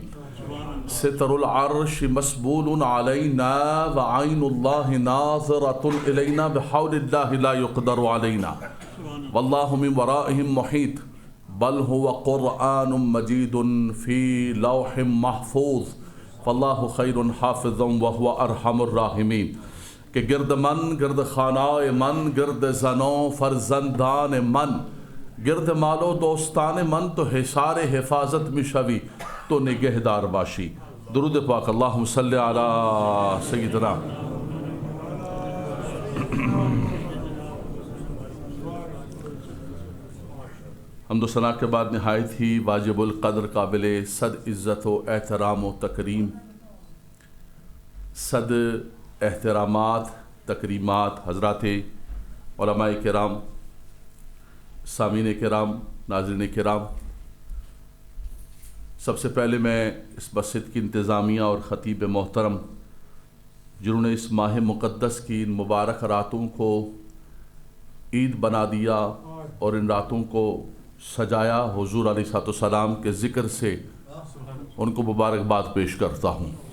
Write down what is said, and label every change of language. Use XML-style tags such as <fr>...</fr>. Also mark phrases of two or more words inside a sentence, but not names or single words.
<ar>ستر العرش مسبول علينا وعين الله ناظرة إلينا بحول الله لا يقدر علينا والله من ورائهم محيط بل هو قرآن مجيد في لوح محفوظ فالله خير حافظا وهو أرحم الراحمين.</ar> <fa>کہ گرد من گرد خانہ من گرد زنوں فرزندان من گرد مالو دوستان من تو حصار حفاظت مشوی تو نگہدار باشی.</fa> <ur>درود پاک</ur> <ar>اللہم صلی علی سیدنا.</ar> <ur>حمد و ثنا کے بعد نہایت ہی واجب القدر قابل صد عزت و احترام و تکریم صد احترامات تکریمات حضرات علماء کرام سامعین کرام ناظرین کرام، سب سے پہلے میں اس مسجد کی انتظامیہ اور خطیب محترم جنہوں نے اس ماہ مقدس کی ان مبارک راتوں کو عید بنا دیا اور ان راتوں کو سجایا، حضور</ur> <ar>علیہ الصلوۃ والسلام</ar> <ur>کے ذکر سے ان کو مبارکباد پیش کرتا ہوں.</ur>